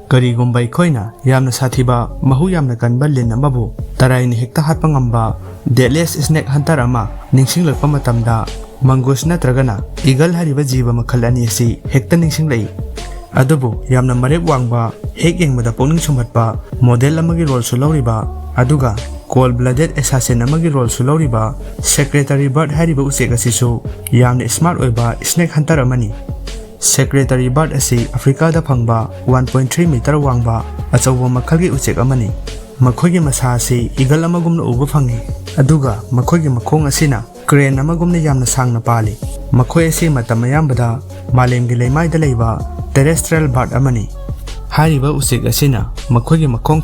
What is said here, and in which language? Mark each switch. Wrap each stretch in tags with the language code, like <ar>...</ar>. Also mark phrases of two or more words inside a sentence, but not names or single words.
<mni>Karigumba aikoina yamna sathiba mahu yamna kanba lin amabu taraini hekta hatpa ngamba</mni> <en>deadliest snake hunter</en> <mni>ama ningsinglakpa matamda mongoose natragana eagle hariba jiba makhal ani asi hekta ningsinglai adubu yamna marep wangba hek yengmada pongning sumhatpa model amagi role su lawriba aduga</mni> <en>cold blooded assassin</en> <mni>amagi role su lawriba</mni> <en>secretary bird</en> <mni>hariba uchek asisu yamna smart oiba</mni> <en>snake hunter</en> <mni>amani</mni> <en>Secretary Bird</en> <mni>asi Africa da phangba 1.3 meter wangba achawba makhalgi uchek amani makhoigi masa asi eagle amagumna uba phangi aduga makhoigi makhong asina crane amagumna yamna sangna pali makhoi asi matam ayambada malemgi leimaida leiba</mni> <en>terrestrial bird</en> <mni>amani hariba uchek asina makhoigi makhong</mni>